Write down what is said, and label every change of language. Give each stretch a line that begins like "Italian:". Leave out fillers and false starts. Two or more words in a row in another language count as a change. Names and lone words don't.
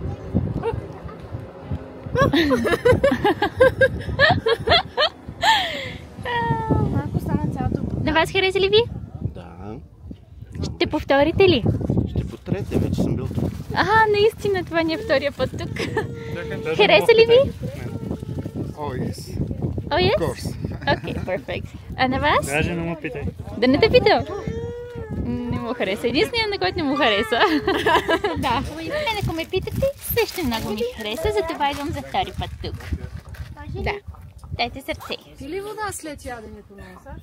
Bulgarian: Малко стана цялото. На вас хареса ли ви? Да. Ще повторите ли? Ще повторете, вече съм бил тук. Наистина, това ни е втория път тук. Хареса ли ви?
English: Oh, yes. Oh, yes? Of course.
Bulgarian: Окей, перфект. А на вас? Даже не му питай. Да не те питам. Не му хареса. Единственият, на който не му хареса. Да. Мен, ако ме питате, също много ми хареса, затова идвам за втори път тук. Да. Дайте сърце. Пи ли вода след яденето на